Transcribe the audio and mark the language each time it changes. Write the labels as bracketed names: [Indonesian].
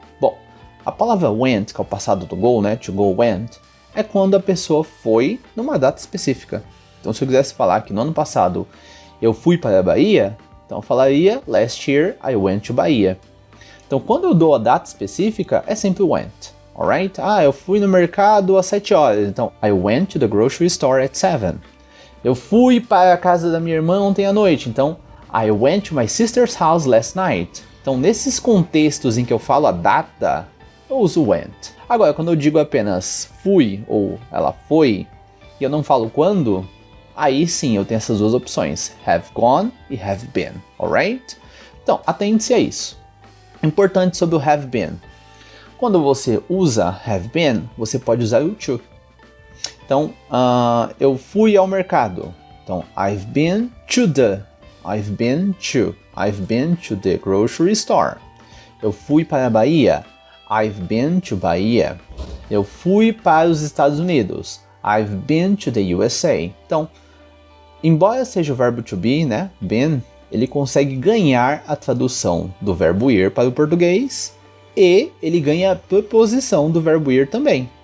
[Portuguese] Bom, a palavra went, que é o passado do go, né? [English] To go went, [Portuguese] é quando a pessoa foi numa data específica. Então, se eu quisesse falar que no ano passado eu fui para a Bahia, então eu falaria [English] last year I went to Bahia. [Portuguese] Então, quando eu dou a data específica, é sempre went. Alright? Eu fui no mercado às 7 horas. [English] Então, I went to the grocery store at 7. [Portuguese] Eu fui para a casa da minha irmã ontem à noite, então [English] I went to my sister's house last night. [Portuguese] Então, nesses contextos em que eu falo a data, eu uso went. Agora, quando eu digo apenas fui ou ela foi, e eu não falo quando, aí sim eu tenho essas duas opções, have gone e have been, alright? Então, atente-se a isso. Importante sobre o have been. Quando você usa have been, você pode usar o to. Então, eu fui ao mercado. [English] Então, I've been to the grocery store. [Portuguese] Eu fui para a Bahia. [English] I've been to Bahia. [Portuguese] Eu fui para os Estados Unidos. [English] I've been to the USA. [Portuguese] Então, embora seja o verbo to be, né, been, ele consegue ganhar a tradução do verbo ir para o português e ele ganha a preposição do verbo ir também.